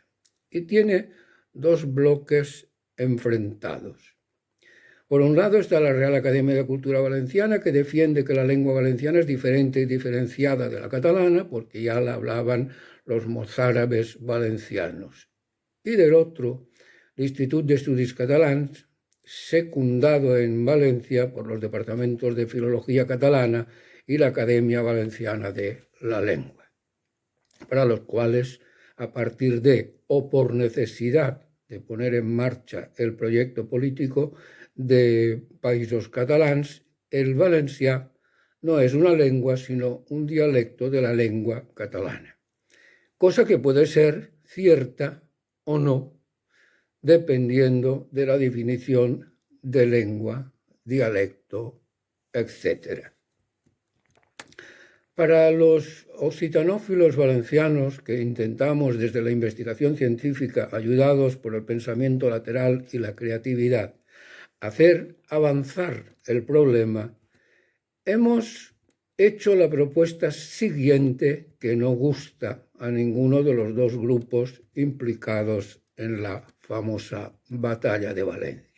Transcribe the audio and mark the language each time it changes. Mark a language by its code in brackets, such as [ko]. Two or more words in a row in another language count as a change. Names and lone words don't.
[es] Y tiene dos bloques enfrentados. Por un lado está la Real Academia de Cultura Valenciana, que defiende que la lengua valenciana es diferente y diferenciada de la catalana, porque ya la hablaban los mozárabes valencianos. Y del otro, l'Institut d'Estudis Catalans, secundado en Valencia por los departamentos de Filología Catalana y la Academia Valenciana de la Lengua, para los cuales, a partir de o por necesidad de poner en marcha el proyecto político de Països Catalans, el valencià no es una lengua, sino un dialecto de la lengua catalana, cosa que puede ser cierta o no, dependiendo de la definición de lengua, dialecto, etc. Para los occitanófilos valencianos que intentamos desde la investigación científica, ayudados por el pensamiento lateral y la creatividad, hacer avanzar el problema, hemos hecho la propuesta siguiente que no gusta a ninguno de los dos grupos implicados en la famosa batalla de Valencia.